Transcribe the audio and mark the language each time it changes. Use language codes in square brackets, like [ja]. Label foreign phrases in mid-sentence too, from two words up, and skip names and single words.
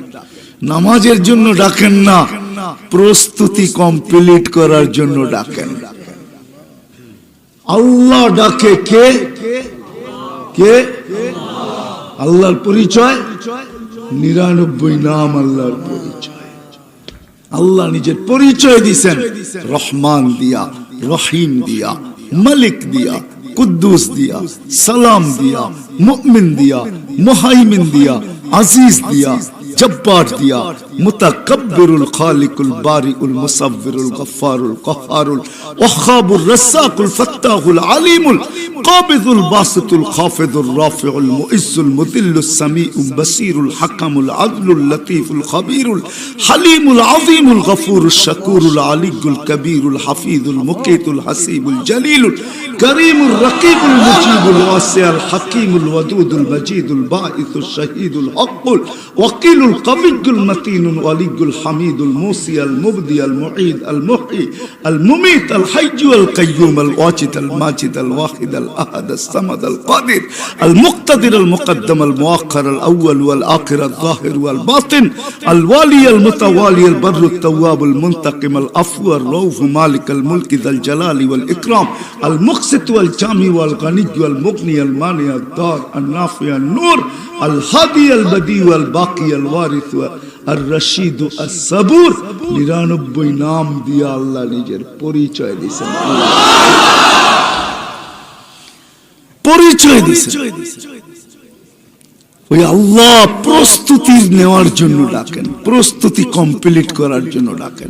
[bn] নামাজের জন্য ডাকেন না, প্রস্তুতি কমপ্লিট করার জন্য ডাকেন। আল্লাহ ডাকে কে? কে? আল্লাহর পরিচয় 99 নাম আল্লাহর পরিচয়। আল্লাহ নিজের পরিচয় দিয়েছেন রহমান দিয়া, রহিম দিয়া, মালিক দিয়া, কুদ্দুস দিয়া, সালাম দিয়া, মুমিন দিয়া, মুহাইমিন দিয়া, আজিজ দিয়া, জব্বার দিয়া, মুতাকাব্বিরুল খালিকুল বারিউল মুসাব্বিরুল গফফারুল কহ্হারুল ওয়াহাবুর রাসাকুল ফাত্তাহুল আলিমুল কাবিদুল বাসিতুল খাফিদুর রাফিউল মুইজ্জুল মুদিল্লুস সামিউল বাসিরুল হাকামুল আদলুল লতীফুল খাবীরুল হালিমুল আযীমুল গফুরুশ শাকুরুল আলিয়ুল কবীরুল হাফিজুল মুকিতুল হাসিবুল জলিলুল করিমুর রকিবুল মুজিবুল ওয়াসিউল হাকিমুল ওয়াদুদুল মজিদুল বাঈসুশ শাহীদুল হকুল ওয়াকিলুল [ar] القوي المتين الولي الحميد الموصي المبدي المعيد المحيي المميت الحي القيوم الواجد الماجد الواحد الأحد الصمد القادر المقتدر المقدم المؤخر الأول والآخر الظاهر والباطن الوالي المتوالي البر التواب المنتقم العفو الرؤوف مالك الملك ذا الجلال والإكرام المقسط والجامع والغني والمغني المانع الدار النافع النور الهادي البديع والباقي الوارث الرشيد الصبور। [bn] 99 নাম দিয়ে আল্লাহ নিজের পরিচয় দিয়েছেন। পরিচয় দিয়েছেন। ওই আল্লাহ প্রস্তুতি নেওয়ার জন্য ডাকেন, প্রস্তুতি কমপ্লিট করার জন্য ডাকেন।